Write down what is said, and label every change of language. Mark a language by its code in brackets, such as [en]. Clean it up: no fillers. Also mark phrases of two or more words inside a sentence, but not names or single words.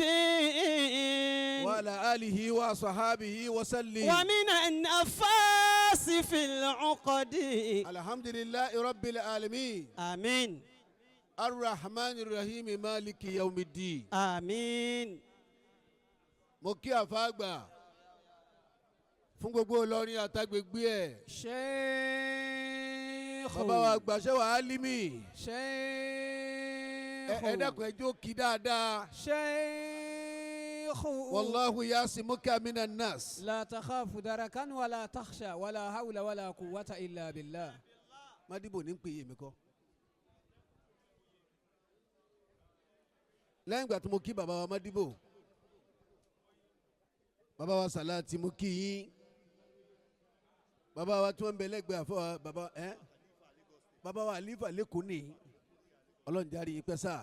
[ar] وعلى آله وصحبه وسلم. ومن النفاس في العقد. الحمد لله رب العالمين. آمين الرحمن الرحيم مالك يوم الدين. آمين. [yo] Mo kí àfáàgbà fún gbogbo Ìlọrin àtàgbègbè ẹ̀. [ar] شيخ [yo] Bàbá wa àgbà Ṣé wà Álímì. [ar] شيخ [yo] Ẹ dákun ẹ jó kí dáadáa. [ar] شيخ والله يعصمك من الناس. لا تخاف دركا ولا تخشى ولا حول ولا قوة إلا بالله. [yo] Mádìbò ní pè é mi kọ́. Lẹ́yìn ìgbà tí mo kí bàbá wa Mádìbò, bàbá wa Sàláàtì mo kí yín. Bàbá wa tí wọ́n ń bẹ lẹ́gbẹ̀ẹ́ àfọwà bàbá wa Àlífà lẹ́kọ̀ọ́ ní Ọlọ́run járe yín pẹ́ sáà.